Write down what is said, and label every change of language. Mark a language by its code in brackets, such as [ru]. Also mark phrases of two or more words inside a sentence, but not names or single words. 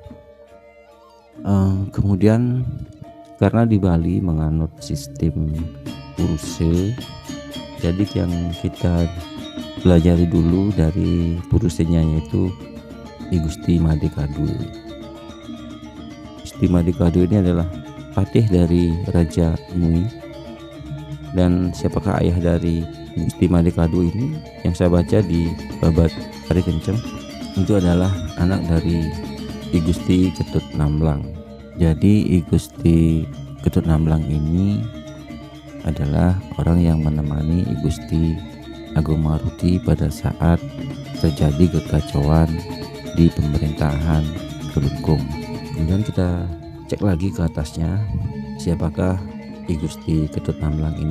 [id] Kemudian karena di Bali menganut sistem puruse, jadi yang kita pelajari dulu dari purusenya yaitu I Gusti Made Kadue. Gusti Made Kadue ini adalah patih dari Raja Mengui. Dan siapakah ayah dari Gusti Made Kadue ini? Yang saya baca di babat Ari Kenceng itu adalah anak dari I Gusti Ketut Namlang. Jadi I Gusti Ketut Namlang ini adalah orang yang menemani I Gusti Agung Maruti pada saat terjadi kekacauan di pemerintahan Kelungkung. Kemudian kita cek lagi ke atasnya, siapakah I Gusti Ketut Namlang ini?